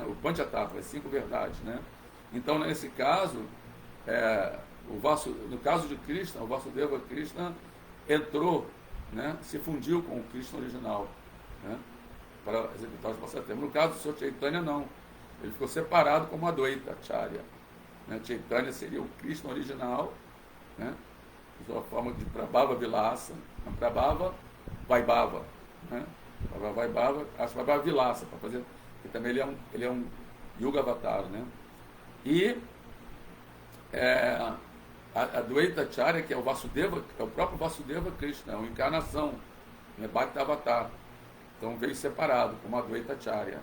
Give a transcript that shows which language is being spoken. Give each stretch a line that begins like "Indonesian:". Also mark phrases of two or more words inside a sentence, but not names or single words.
Portuguese: O Panchatattva, as 5 verdades, né? Então, nesse caso, no caso de Krishna, o Vasudeva Krishna entrou, né? Se fundiu com o Krishna original, né? Para executar os passatempos. No caso do Sr. Chaitanya, não. Ele ficou separado como Advaita Acharya, né? Chaitanya seria o Krishna original, né? Sua forma de
Sanskrit: Prabhava Vilasa, Prabhava Vaibhava,
Portuguese: né?
Sanskrit: Prabhava Vaibhava, acho Prabhava Vilasa,
Portuguese: para fazer, porque também ele é um
Sanskrit: Yuga Avatar,
Portuguese: né? E a Dvaita Acharya, que é o Vasudeva, é o próprio Vasudeva Krishna, é uma encarnação, né?
Sanskrit: Bhakta Avatar.
Portuguese: Então veio separado, como a Dvaita Acharya.